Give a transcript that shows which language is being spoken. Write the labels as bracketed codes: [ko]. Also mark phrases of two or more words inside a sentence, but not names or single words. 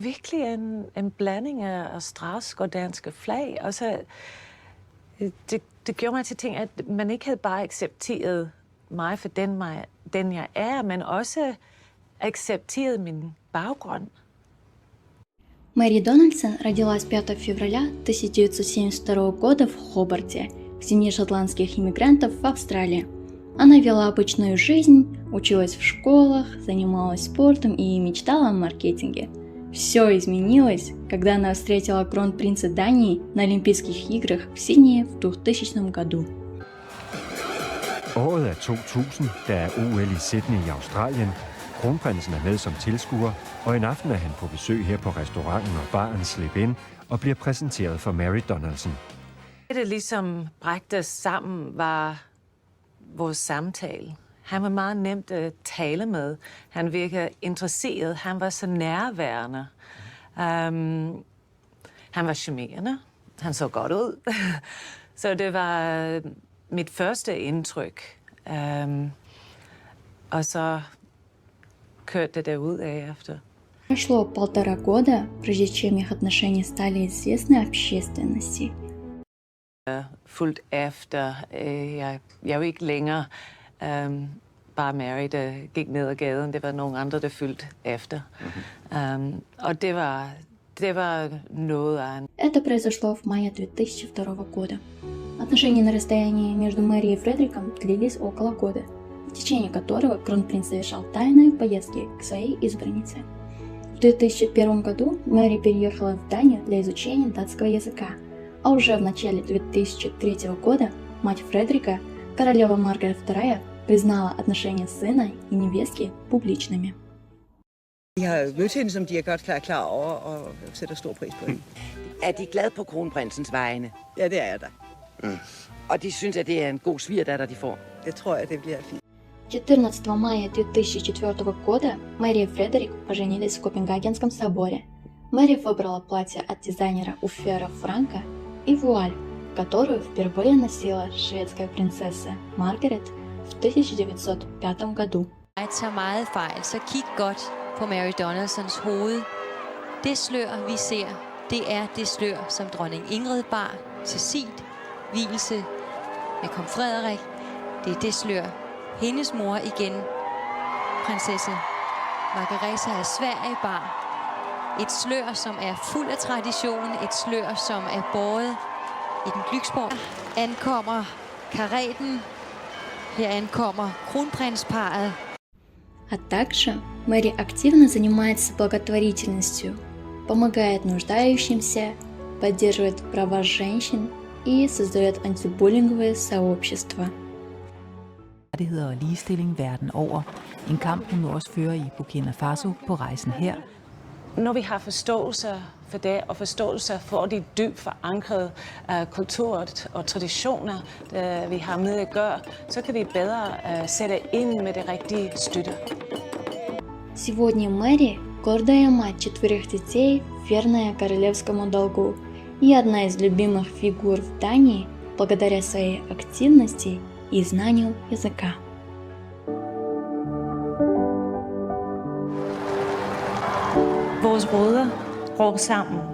[da] Virkelig en blanding af australsk og danske flag. Og så, det gjorde mig til ting, at man ikke havde bare accepteret mig for den jeg er, men også accepteret min baggrund. [ru] Мэри Дональдсон родилась 5 февраля 1972 года в Хобарте, в семье шотландских иммигрантов в Австралии. Она вела обычную жизнь, училась в школах, занималась спортом и мечтала о маркетинге. Все изменилось, когда она встретила кронпринца Дании на Олимпийских играх в Сиднее в 2000 году. [da] Året er 2000, der er OL i Sydney i Australien. Kronprinsen er med som tilskuer, og en aften er han på besøg her på restauranten og baren Slip In og bliver præsenteret for Mary Donaldson. Det, ligesom bragte os sammen, var vores samtale. Han var meget nemt at tale med. Han virkede interesseret. Han var så nærværende. Han var charmerende. Han så godt ud. Så det var mit første indtryk. Og så kørte det derud af efter. [ru] Прошло 1,5 года, прежде чем их отношения стали известны общественности. [da] Fuldt efter. Jeg er jo ikke længere bare Mary, der gik ned ad gaden. Det var nogle andre, der fulgte efter. Og det var noget af en... [ru] Это произошло в мае 2002 года. Отношения на расстоянии между Мэри и Фредериком длились около года, в течение которого кронпринц совершал тайные поездки к своей избраннице. В 2001 году Мэри переехала в Данию для изучения датского языка, а уже в начале 2003 года мать Фредерика, королева Маргарет II, признала отношения сына и невестки публичными. [da] De har mødt hende, som de er godt klar over, og sætter stor pris på hende. Er de glade på kronprinsens vegne? Ja, det er jeg da. Og de synes, at det er en god svigerdatter, de får? Det tror jeg, det bliver fint. [ru] 14 мая 2004 года Мэри и Фредерик поженились в Копенгагенском соборе. Мэри выбрала платье от дизайнера Уффера Франка и вуаль, которую впервые носила шведская принцесса Маргарет в 1905 году. [da] Jeg tager meget fejl, så kig godt på Mary Donaldsons hoved. Det slør, vi ser, det er det slør, som dronning Ingrid bar til sit vielse med kong Frederik. Det er det slør, hendes mor igen, prinsesse Margareta af Sverige bar. Et slør, som er fuld af tradition, et slør, som er båret i den Glücksborg. Ankommer kareten, her ankommer kronprinsparet. [ru] А также Мэри активно занимается благотворительностью, помогает нуждающимся, поддерживает права женщин и создает антибуллинговые сообщества. [da] Rettigheder og ligestilling verden over. En kamp, hun også fører i Burkina Faso på rejsen her. Når vi har forståelse for det, og forståelse for de dybt forankrede kulturer og traditioner, vi har med at gøre, så kan vi bedre sætte ind med det rigtige støtte. [ru] Сегодня Мэри – гордая мать 4 детей, верная королевскому долгу и одна из любимых фигур в Дании благодаря своей активности и знанию языка. [da] Vores rødder går sammen.